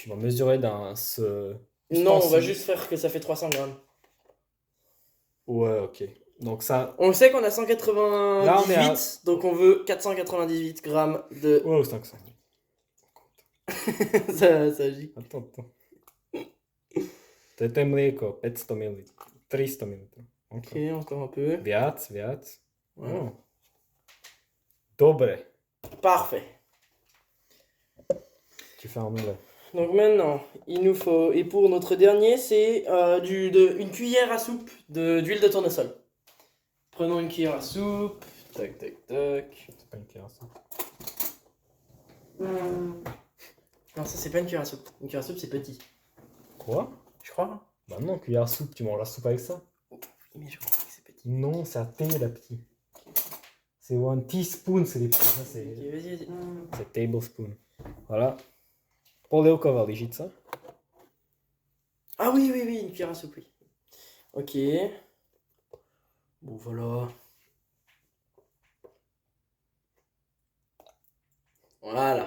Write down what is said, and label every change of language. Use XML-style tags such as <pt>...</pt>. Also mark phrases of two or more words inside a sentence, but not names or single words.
<fr>On va mesurer dans ce... non, on va ustensile. juste faire que ça fait 300 grammes. Ouais, ok. Donc ça... On sait qu'on a 198, Là, on est à- donc on veut 498 grammes de... Ouais, 500. ça agit. Attends.</fr> <sk>To je mlieko, 500 ml.</sk> <fr>300 ml. Ok, encore un peu.</fr> <sk>Viac.</sk> <fr>Voilà.</fr> <sk>Oh. Dobre.</sk> <fr>Parfait. Tu fais un moulin. Donc maintenant, il nous faut, et pour notre dernier, c'est une cuillère à soupe d'huile de tournesol. Prenons une cuillère à soupe. Tac, tac, tac. C'est pas une cuillère à soupe. Non, ça c'est pas une cuillère à soupe. Une cuillère à soupe c'est petit. Quoi? Je crois. Bah non, cuillère à soupe, tu manges la soupe avec ça? Oui, mais je crois que c'est petit. Non, c'est à thé, la petite. C'est</fr> <en>one teaspoon,</en> <fr>c'est les petits. Ça, Ok, vas-y. c'est tablespoon. Voilà.</fr> <sk>Polievková lyžica.</sk> <fr>Ah oui, une cuillère à soupe, oui. Ok. Bon, voilà. Voilà.</fr>